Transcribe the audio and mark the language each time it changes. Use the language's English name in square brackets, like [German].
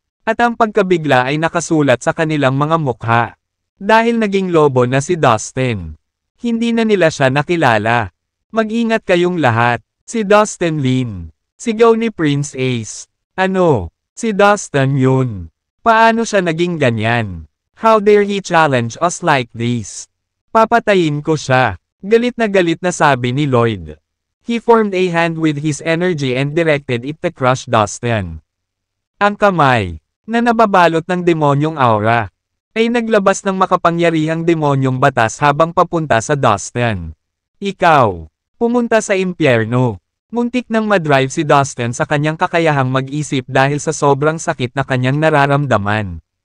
[Filipino] At ang pagkabigla ay nakasulat sa kanilang mga mukha. Dahil naging lobo na si Dustin. Hindi na nila siya nakilala. Mag-ingat kayong lahat. Si Dustin Lin. Sigaw ni Prince Ace. Ano? Si Dustin yun. Paano siya naging ganyan? [English] How dare he challenge us like this? [Filipino] Papatayin ko siya. Galit na sabi ni Lloyd. [English] He formed a hand with his energy and directed it to crush Dustin. [Filipino] Ang kamay, na nababalot ng demonyong aura, ay naglabas ng makapangyarihang demonyong batas habang papunta sa Dustin. Ikaw, pumunta sa impyerno. Muntik nang madrive si Dustin sa kanyang kakayahang mag-isip dahil sa sobrang sakit na kanyang nararamdaman.